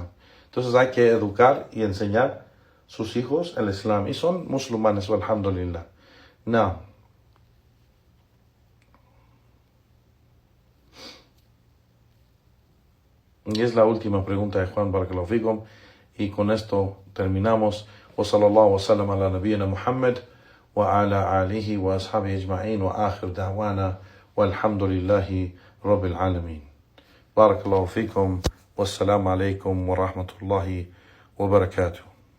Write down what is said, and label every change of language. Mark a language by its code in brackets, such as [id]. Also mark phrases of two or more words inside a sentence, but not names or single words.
[es] Entonces hay que educar y enseñar sus hijos el Islam. Y son musulmanes, alhamdulillah. No. Y es la última pregunta de Juan [ar] بارك الله فيكم. [es] Y con esto terminamos. [ar] وصلى الله وسلم على نبينا محمد وعلى آله وأصحابه أجمعين وآخر دعوانا الحمد لله رب العالمين. بارك الله فيكم. والسلام عليكم ورحمة الله وبركاته.